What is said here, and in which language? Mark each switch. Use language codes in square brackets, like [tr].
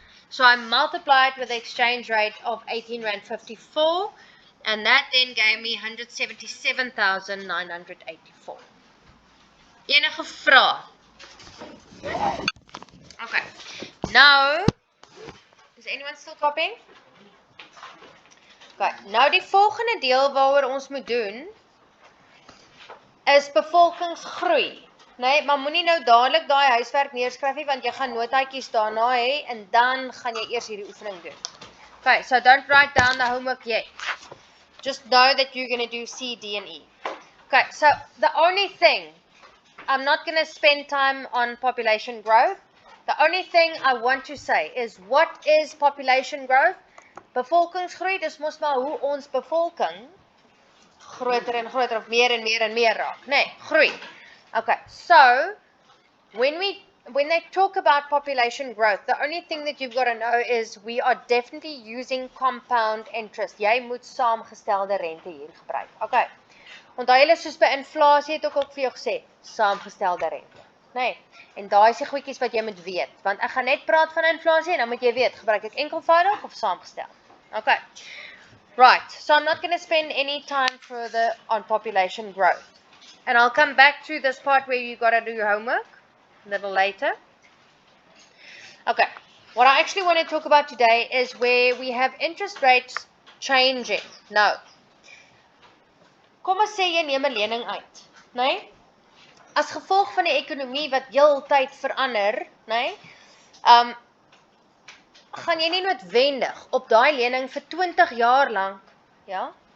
[en] So I multiplied with the exchange rate of 18 rand 54, and that then gave me 177,984. [af] Enige vrae? [en] Okay. Now, is anyone still copying? Okay. [af] Nou die volgende deel waaroor ons moet doen is bevolkingsgroei. Nee, maar moenie nou dadelik daai huiswerk neerskryf nie, want jy gaan notaatjies daarna hê en dan gaan jy eers hierdie oefening doen. [en] Okay, so don't write down the homework yet. Just know that you're going to do C, D, and E. Okay, so the only thing, I'm not going to spend time on population growth. The only thing I want to say is, what is population growth? [af] Bevolkingsgroei, dis mos maar hoe ons bevolking groter en groter of meer en meer en meer raak. Nee, groei. [en] Okay, so when they talk about population growth, the only thing that you've got to know is we are definitely using compound interest. [af] Jy moet saamgestelde rente hier gebruik. Okay. Onthou julle soos by inflasie het ek ook vir jou gesê, saamgestelde rente. Nee, en daai is die goedjies wat jy moet weet, want ek gaan net praat van inflasie en dan moet jy weet, gebruik ek enkelvoudig of saamgestel. [en] Okay. Right, so I'm not going to spend any time further on population growth. And I'll come back to this part where you got to do your homework a little later. Okay, what I actually want to talk about today is where we have interest rates changing. [af] Nou, kom ons sê jy neem 'n lening uit, né? As gevolg van die ekonomie wat heeltyd verander, né? Gaan jy nie noodwendig op daai lening vir 20 jaar lank, ja?